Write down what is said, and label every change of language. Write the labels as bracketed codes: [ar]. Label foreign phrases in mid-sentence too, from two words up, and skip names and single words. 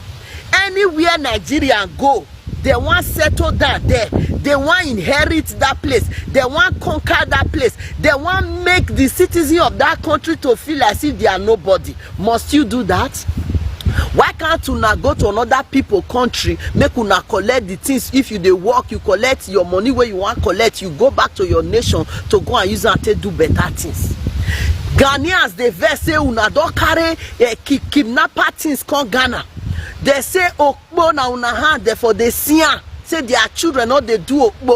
[pcm] Anywhere Nigerian go, they want settle down there. They want inherit that place. They want conquer that place. They want make the citizen of that country to feel as if they are nobody. Must you do that? Why can't you now go to another people country, make you now collect the things? If you dey work, you collect your money where you want collect, you go back to your nation to go and use it to do better things. Ghanaians, they vex say una don carry kidnapper things come Ghana. They say okpo na una hand, therefore they see say their children not they do okpo.